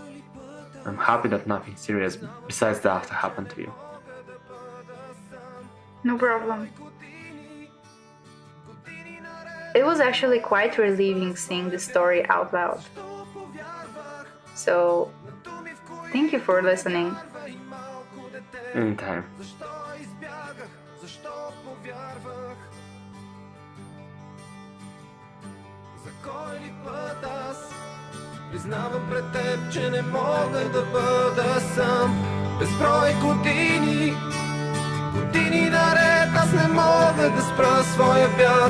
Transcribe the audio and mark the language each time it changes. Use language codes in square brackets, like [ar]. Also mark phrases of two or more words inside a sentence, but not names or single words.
[en] I'm happy that nothing serious besides the after happened to you. No problem. It was actually quite relieving seeing the story out loud. So, thank you for listening. Anytime. [bg] Признавам пред теб, че не мога да бъда сам. Безброй години, години наред аз не мога да спра своя бяг.